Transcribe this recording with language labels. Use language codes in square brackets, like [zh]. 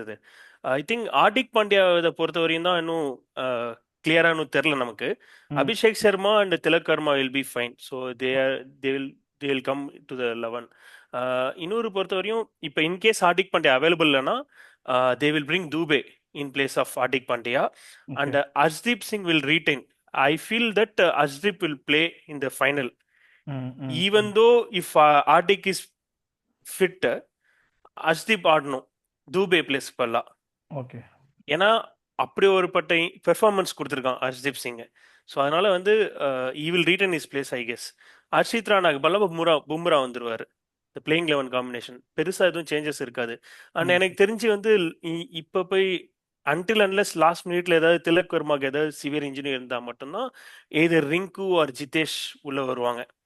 [ta] இது [en] I think [ta] Hardik Pandya இதை பொறுத்த வரையும் தான் இன்னும் கிளியராக இன்னும் தெரில நமக்கு. [en] Abhishek Sharma and Tilak Varma will be fine. So they will come to the 11. [ta] இன்னொரு பொறுத்த வரையும் இப்போ [en] in case Hardik Pandya available [ta] இல்லைன்னா [en] They will bring Dube in place of Hardik Pandya. Okay. And Arshdeep Singh will retain. I feel that Arshdeep will play in the final. Even though if Hardik is fit, Arshdeep [ta] ஆடணும், Dube place பண்ணலாம். Okay, ஏன்னா அப்படி ஒரு பட்ட performance கொடுத்துருக்கான் Harshdeep Singh. [en] so [ta] அதனால வந்து [en] He will retain his place I guess. [ta] Harshit ரானாக்கு பதிலாக பும்ரா வந்துருவாரு. இந்த பிளேயிங் லெவன் காம்பினேஷன் பெருசாக எதுவும் சேஞ்சஸ் இருக்காது. அண்ட் எனக்கு தெரிஞ்சு வந்து இப்போ போய் அன்டில் அன்லெஸ் லாஸ்ட் மினிட்ல ஏதாவது திலக் வர்மாக்கு ஏதாவது சிவியர் இன்ஜுரி இருந்தால் மட்டும்தான் எய்தர் ரிங்கு ஆர் ஜிதேஷ் உள்ள வருவாங்க.